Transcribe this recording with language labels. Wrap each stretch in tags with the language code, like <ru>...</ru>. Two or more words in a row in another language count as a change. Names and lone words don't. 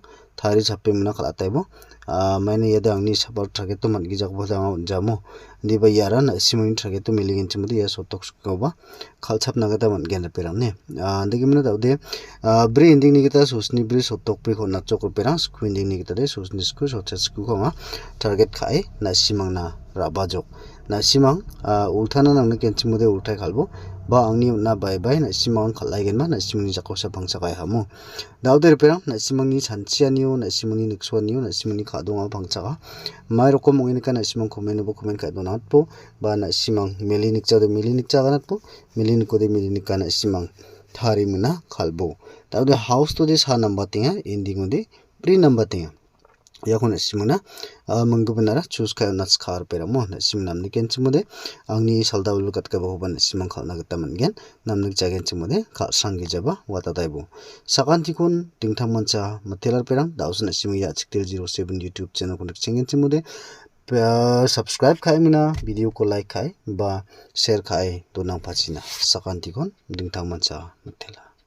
<grt>thari chappe muna khala taibo maina ya dang ni sabar target to man gi jak boda jamo di ba yara na simang target to meli gen chimudi ya sotok sku ba khalchap na gata man gen perang ne andike muna daude bri ending ni gita sosni bri sotok bri ko na chok perang sku ending ni gita de sosni sku sochesku ko ma target khai na simang na rabajok na simang ulthana nang ken chimude ulthai khalbo ba angni na bai bai na simang khalai gen ma na simang jakosa bangsa kai hamu daude perang na simang ni chanchianiu na simang ni nikswaniu na simang ni khadonga bangsa ka mai rokom mongin ka na simang comment bo comment kai donat po ba na simang meli nikcha de meli nikcha ganat po meli nikko de meli nikka na simang thari muna khalbo daude house to de sa number tinga ending de pre number tinga yakon simuna manggabana choose kai nats khar peramo na sim namni ken chimude angni salda ul kat ka boban simang khalna gata mangen namni jagen chimude ka sangi jaba wata daibo sakanti kun tingthang mancha matelar perang dausna simya 0607 YouTube channel kun chengen chimude subscribe khai mina video ko like khai ba share khai to nang phachina sakanti kun tingthang mancha matela</grt>